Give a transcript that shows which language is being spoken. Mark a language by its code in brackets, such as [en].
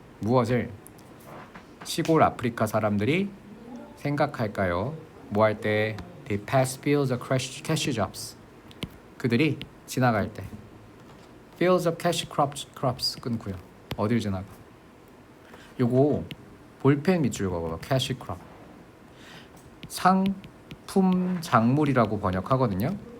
[ko] 무엇을 시골 아프리카 사람들이 생각할까요? 뭐 할 때? [en] They pass fields of cash crops. [ko] 그들이 지나갈 때 [en] fields of cash crops [ko] 끊고요. 어딜 지나가? 요거 볼펜 밑줄 그어봐. cash crop. 상품 작물이라고 번역하거든요.